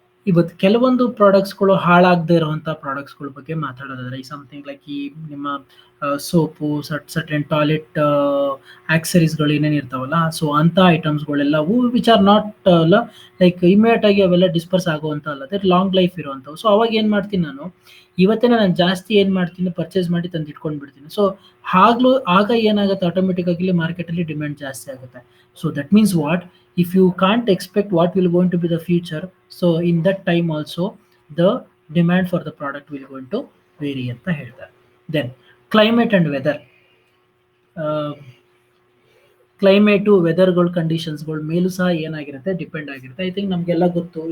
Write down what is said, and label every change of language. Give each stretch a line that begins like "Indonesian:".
Kannada: ಇವತ್ತು ಕೆಲವೊಂದು ಪ್ರಾಡಕ್ಟ್ಸ್ಗಳು ಹಾಳಾಗದೇ ಇರುವಂಥ ಪ್ರಾಡಕ್ಟ್ಸ್ಗಳ ಬಗ್ಗೆ ಮಾತಾಡೋದಾದ್ರೆ, ಈ
English: something like
Kannada: ಈ ನಿಮ್ಮ ಸೋಪು, ಸರ್ಟೆನ್ ಟಾಯ್ಲೆಟ್ ಆಕ್ಸರೀಸ್ಗಳು ಏನೇನು ಇರ್ತಾವಲ್ಲ, ಸೊ ಅಂಥ ಐಟಮ್ಸ್ಗಳೆಲ್ಲವೂ
English: which are not like
Kannada: immediate ಆಗಿ ಅವೆಲ್ಲ ಡಿಸ್ಪರ್ಸ್ ಆಗುವಂಥ ಅಲ್ಲದೆ ಲಾಂಗ್ ಲೈಫ್ ಇರುವಂಥವು. ಸೊ ಅವಾಗ ಏನು ಮಾಡ್ತೀನಿ ನಾನು, ಇವತ್ತೇನೆ ನಾನು ಜಾಸ್ತಿ ಏನು ಮಾಡ್ತೀನಿ, ಪರ್ಚೇಸ್ ಮಾಡಿ ತಂದು ಇಟ್ಕೊಂಡು ಬಿಡ್ತೀನಿ. ಸೊ ಆಗ ಏನಾಗುತ್ತೆ, ಆಟೋಮೆಟಿಕ್ ಆಗಿ ಮಾರ್ಕೆಟಲ್ಲಿ ಡಿಮ್ಯಾಂಡ್ ಜಾಸ್ತಿ ಆಗುತ್ತೆ.
English: so that means what, if you can't expect what will going to be the future, so in that time also the demand for the product will going to vary
Kannada: ಅಂತ ಹೇಳ್ತಾರೆ.
English: Then climate and weather,
Kannada: climate, ವೆದರ್ಗಳು, ಕಂಡೀಷನ್ಸ್ಗಳು ಮೇಲೂ ಸಹ ಏನಾಗಿರುತ್ತೆ, depend ಆಗಿರುತ್ತೆ.
English: I think
Kannada: ನಮಗೆಲ್ಲ ಗೊತ್ತು.